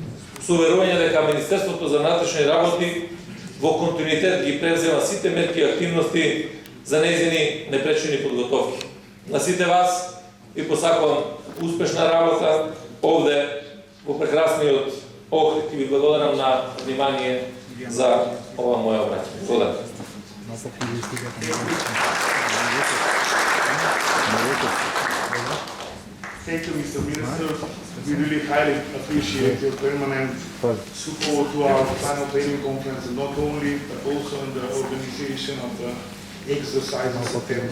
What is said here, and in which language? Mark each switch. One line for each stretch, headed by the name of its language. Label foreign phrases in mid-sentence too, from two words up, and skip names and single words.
Macedonian: Со уверување дека Министерството за внатрешни работи во континуитет ги превзема сите мерки и активности за нејзини непречени подготовки. На сите вас ви посакувам успешна работа овде во прекрасниот Охрид и ви благодарам на внимание за ова моја обраќање. Благодарам.
English: Thank you, Mr. Minister. We really highly appreciate your permanent support to our final training conference, and not only, but also in the organization of the exercise in September.